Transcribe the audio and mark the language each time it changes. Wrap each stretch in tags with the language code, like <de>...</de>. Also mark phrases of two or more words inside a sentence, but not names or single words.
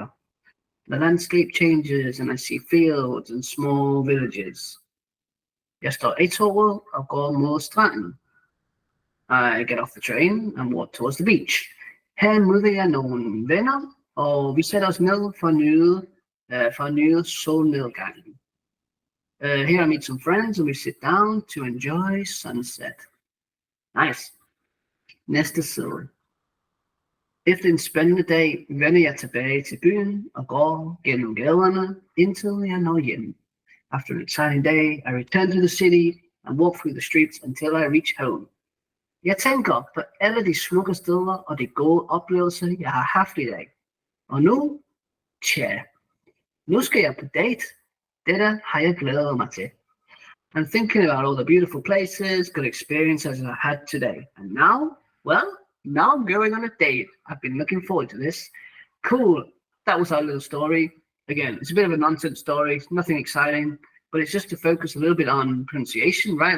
<en>The landscape changes and I see fields and small villages.</en> <da>Jeg står i toget og går mod stranden.</da> <en>I get off the train and walk towards the beach.</en> <da>Her møder jeg nogle venner, og vi sætter os ned for at nyde solnedgangen.</da> <en>Here I meet some friends and we sit down to enjoy sunset. Nice.</en> <da>Næste side. Efter en spændende dag vender jeg tilbage til byen og går gennem gaderne, indtil jeg når hjem. After an exciting day, I return to the city and walk through the streets until I reach home. Jeg tænker på alle de smukke steder og de gode oplevelser, jeg har haft i dag. Og nu, nu skal jeg på date. Dette har jeg glædet mig til.</da> <en>I'm thinking about all the beautiful places, good experiences I had today. And now, well, now I'm going on a date. I've been looking forward to this. Cool. That was our little story. Again, it's a bit of a nonsense story. It's nothing exciting, but it's just to focus a little bit on pronunciation, right?</en>